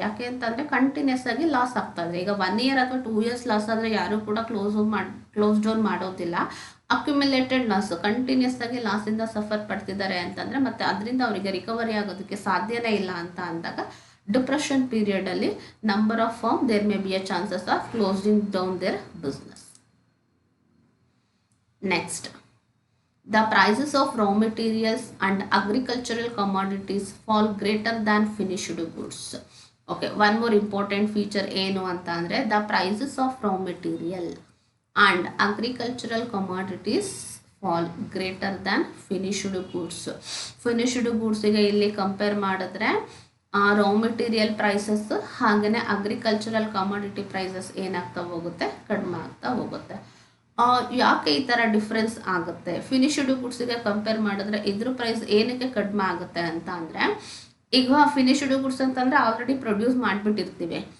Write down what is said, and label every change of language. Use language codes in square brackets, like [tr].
[kn] ಯಾಕೆ ಅಂತಂದರೆ ಕಂಟಿನ್ಯೂಸ್ ಆಗಿ ಲಾಸ್ ಆಗ್ತಾ ಇದೆ. ಈಗ 1 year ಅಥವಾ 2 years ಲಾಸ್ ಆದರೆ ಯಾರು ಕೂಡ ಕ್ಲೋಸ್ ಡೌನ್ ಮಾಡೋದಿಲ್ಲ. ಅಕ್ಯುಮುಲೇಟೆಡ್ ಲಾಸ್, ಕಂಟಿನ್ಯೂಸ್ ಆಗಿ ಲಾಸಿಂದ ಸಫರ್ ಪಡ್ತಿದ್ದಾರೆ ಅಂತಂದರೆ ಮತ್ತೆ ಅದರಿಂದ ಅವರಿಗೆ ರಿಕವರಿ ಆಗೋದಕ್ಕೆ ಸಾಧ್ಯನೇ ಇಲ್ಲ ಅಂತ ಅಂದಾಗ depression ಪೀರಿಯಡಲ್ಲಿ [en] Number of firm there may be a chances of closing down their business. Next, the prices of raw materials and agricultural commodities fall greater than finished goods. Okay, one more important feature [kn] ಏನು ಅಂತ ಅಂದರೆ [en] the prices of raw material and agricultural commodities fall greater than finished goods. [kn] finished goodsಗೆ ಇಲ್ಲಿ compare ಮಾಡಿದ್ರೆ raw material prices ಹಾಗೆಯೇ agricultural commodity prices ಏನಾಗ್ತಾ ಹೋಗುತ್ತೆ, ಕಡಿಮೆ ಆಗ್ತಾ ಹೋಗುತ್ತೆ. ಯಾಕೆ ಈ ಥರ ಡಿಫ್ರೆನ್ಸ್ ಆಗುತ್ತೆ, ಫಿನಿಶ್ಡ್ ಗುಡ್ಸಿಗೆ ಕಂಪೇರ್ ಮಾಡಿದ್ರೆ ಇದ್ರ ಪ್ರೈಸ್ ಏನಕ್ಕೆ ಕಡಿಮೆ ಆಗುತ್ತೆ ಅಂತ ಅಂದರೆ, ಈಗ ಫಿನಿಶ್ಡ್ ಗುಡ್ಸ್ ಅಂತಂದರೆ ಆಲ್ರೆಡಿ ಪ್ರೊಡ್ಯೂಸ್ ಮಾಡಿಬಿಟ್ಟಿರ್ತೀವಿ.